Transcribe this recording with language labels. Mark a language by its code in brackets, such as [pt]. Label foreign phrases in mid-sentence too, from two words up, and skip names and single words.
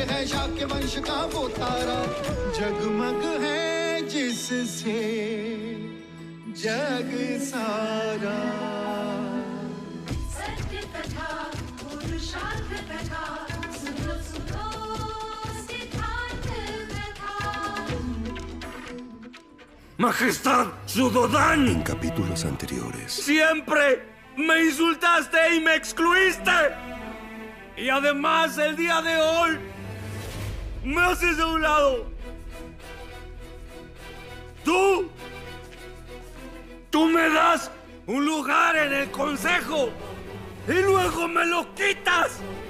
[hi] है शाक्य वंश का वो तारा, जगमग है जिससे जग सारा। सत्य कथा पुरुषार्थ कथा सुनो सुनो सिद्धार्थ कथा। [es] Majestad Sudodan. En capítulos anteriores. Siempre me insultaste y me excluiste. Y además el día de hoy me haces de un lado. Tú me das un lugar en el consejo y luego me lo quitas.